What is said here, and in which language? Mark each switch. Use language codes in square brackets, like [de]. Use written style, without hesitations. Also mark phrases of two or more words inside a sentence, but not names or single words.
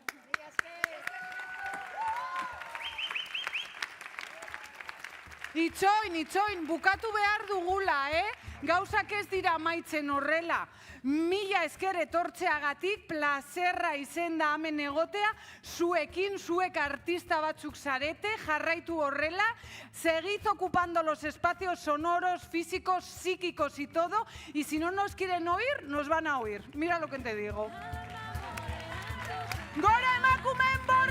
[eu] Itxoin, bukatu behar dugula, Gauzak ez dira amaitzen horrela. Mila esker etortzeagatik, plazerra izen da hemen egotea, zuek artista batzuk zarete, jarraitu horrela, [es] seguid ocupando los espacios sonoros, físicos, psíquicos y todo, y si no nos quieren oír, nos van a oír. Mira lo que te digo. [eu] ¡Gora emakume